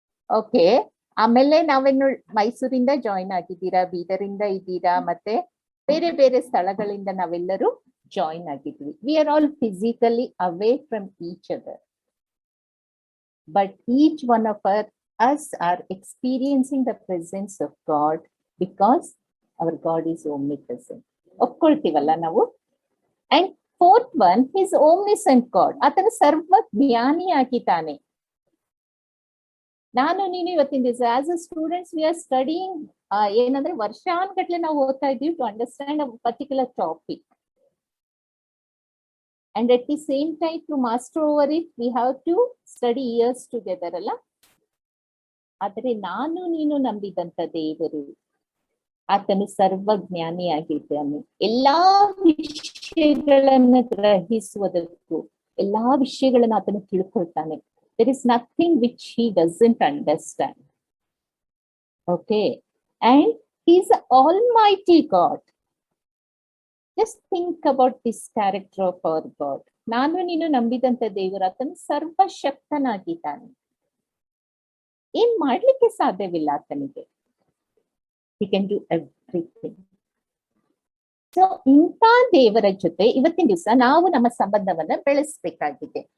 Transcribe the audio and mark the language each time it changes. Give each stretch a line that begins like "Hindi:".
Kannada: Okay. ಆಮೇಲೆ ನಾವೇನು ಮೈಸೂರಿಂದ ಜಾಯಿನ್ ಆಗಿದ್ದೀರಾ, ಬೀದರಿಂದ ಇದ್ದೀರಾ, ಮತ್ತೆ ಬೇರೆ ಬೇರೆ ಸ್ಥಳಗಳಿಂದ ನಾವೆಲ್ಲರೂ join ಆಗಿದ್ವಿ.
English: We are all physically away from each other, but each one of us are experiencing the presence of God because our God is omnipresent.
Kannada: ಒಪ್ಕೊಳ್ತೀವಲ್ಲ ನಾವು?
English: And fourth one, he is omniscient God.
Kannada: ಆತನ ಸರ್ವ ಜ್ಞಾನಿಯಾಗಿದ್ದಾನೆ. ನಾನು ನೀನು ಇವತ್ತಿನ ದಿವಸ
English: as a students we are studying,
Kannada: ಏನಂದ್ರೆ ವರ್ಷಾನ್ಗಟ್ಲೆ ನಾವು ಓದ್ತಾ ಇದ್ದೀವಿ
English: To understand a particular topic. And at the same time, to master over it, we have to study years together
Kannada: ಅಲ್ಲ? ಆದರೆ ನಾನು ನೀನು ನಂಬಿದಂತ ದೇವರು, ಆತನು ಸರ್ವಜ್ಞಾನಿಯಾಗಿದ್ದಾನೆ. ಎಲ್ಲಾ ವಿಷಯಗಳನ್ನು ಗ್ರಹಿಸುವುದಕ್ಕೂ, ಎಲ್ಲಾ ವಿಷಯಗಳನ್ನು ಆತನು ತಿಳ್ಕೊಳ್ತಾನೆ.
English: There is nothing which he doesn't understand. Okay. And he is an almighty God. Just think about this character of our God.
Kannada: ನಾನು ನೀನು ನಂಬಿದಂತ ದೇವರು, ಆತನು ಸರ್ವಶಕ್ತನಾಗಿದ್ದಾನೆ. ಏನ್ ಮಾಡ್ಲಿಕ್ಕೆ ಸಾಧ್ಯವಿಲ್ಲ ಆತನಿಗೆ.
English: He can do everything.
Kannada: So ಇಂಥ ದೇವರ ಜೊತೆ ಇವತ್ತಿನ ದಿವಸ ನಾವು ನಮ್ಮ ಸಂಬಂಧವನ್ನ ಬೆಳೆಸ್ಬೇಕಾಗಿದೆ.